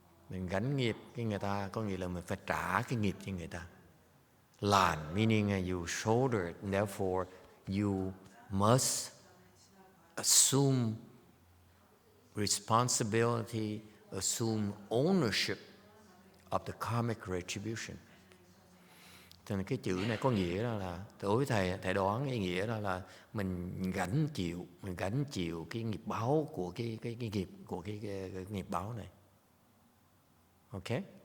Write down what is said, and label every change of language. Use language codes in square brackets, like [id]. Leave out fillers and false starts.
[vi] Mình gánh nghiệp cái người ta có nghĩa là mình phải trả cái nghiệp cho người ta. [en] Làn meaning you shoulder it, therefore you must assume responsibility, assume ownership of the karmic retribution. [vi] Cho nên cái chữ này có nghĩa là đối với thầy đoán ý nghĩa là mình gánh chịu cái nghiệp báo của cái nghiệp của cái nghiệp báo này. Okay?